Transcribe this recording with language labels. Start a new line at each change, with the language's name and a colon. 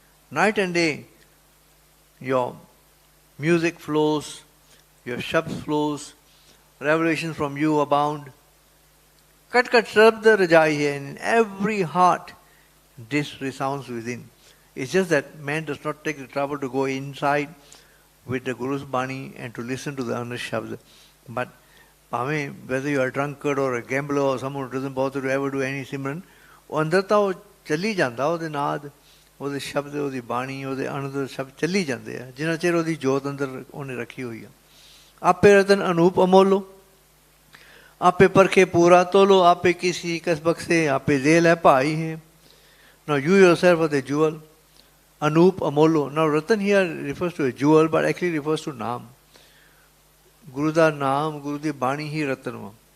English: Night and day, your music flows, your shabd flows, revelations from you abound.
Punjabi: Kat kat shabda rajai hai,
English: and in every heart this resounds within. It's just that man does not take the trouble to go inside with the Guru's Bani and to listen to the earnest shabd. But whether you are a drunkard or a gambler or someone who doesn't bother to ever do any simran,
Punjabi: ਅੰਦਰ ਤਾਂ ਉਹ ਚੱਲੀ ਜਾਂਦਾ, ਉਹਦੇ ਨਾਦ, ਉਹਦੇ ਸ਼ਬਦ, ਉਹਦੀ ਬਾਣੀ, ਉਹਦੇ ਅਨੰਦ ਸ਼ਬਦ ਚੱਲੀ ਜਾਂਦੇ ਆ, ਜਿੰਨਾ ਚਿਰ ਉਹਦੀ ਜੋਤ ਅੰਦਰ ਉਹਨੇ ਰੱਖੀ ਹੋਈ ਆ. ਆਪੇ ਰਤਨ ਅਨੂਪ ਅਮੋਲੋ, ਆਪੇ ਪਰਖੇ ਪੂਰਾ ਤੋਲੋ, ਆਪੇ ਕਿਸੀ ਕਸ ਬਖਸ਼ੇ, ਆਪੇ ਜ਼ੇਲ ਹੈ ਭਾਈ ਹੈ.
English: Now you yourself are the jewel.
Punjabi: Anup, Amolo.
English: Now Ratan here refers to a jewel, but actually refers to Naam.
Punjabi: Guru da Naam, Guru di Bani hi Ratan.